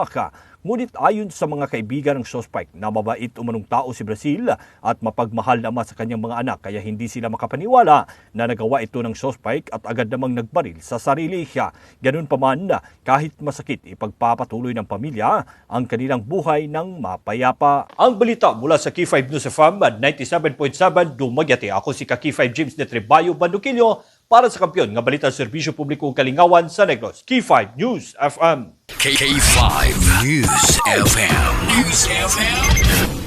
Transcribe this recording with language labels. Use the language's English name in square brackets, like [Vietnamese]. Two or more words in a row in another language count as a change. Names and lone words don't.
[Filipino] Ngunit ayon sa mga kaibigan ng suspect na mabait umanong tao si Brazil at mapagmahal naman sa kanyang mga anak kaya hindi sila makapaniwala na nagawa ito ng suspect at agad namang nagbaril sa sarili. Ganun pa man, kahit masakit, ipagpapatuloy ng pamilya ang kanilang buhay ng mapayapa. Ang balita mula sa Key5 News FM 97.7 Dumaguete. [Cebuano] Ako si Key5 James de Trebayo Banduquillo para sa kampiyon nga balita sa Serbisyo Publiko Kalingawan sa Negros. Key5 News FM. K5 News FM. News FM.